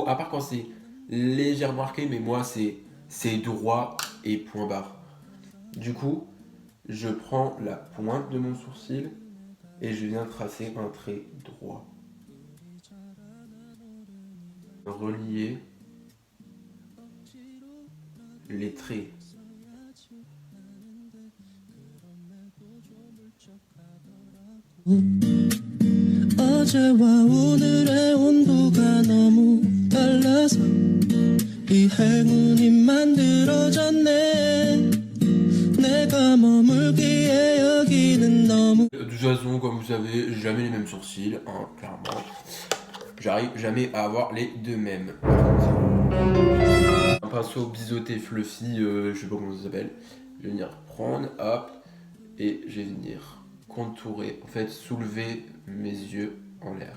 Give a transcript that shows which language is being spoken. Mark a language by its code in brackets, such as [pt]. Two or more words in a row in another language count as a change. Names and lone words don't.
[fr] À part quand c'est légèrement arqué, mais moi c'est droit et point barre. Du coup, je prends la pointe de mon sourcil et je viens tracer un trait droit. Relier les traits. [ko] 어제와 오늘의 온도가 너무 달라서 이 행운이 만들어졌네 내가 머물기에 여기는 너무 [fr] De toute façon, comme vous savez, jamais les mêmes sourcils, hein, clairement. J'arrive jamais à avoir les deux mêmes. Un pinceau biseauté fluffy, je sais pas comment ça s'appelle. Je vais venir prendre, hop, et je vais venir contourer, en fait soulever mes yeux en l'air.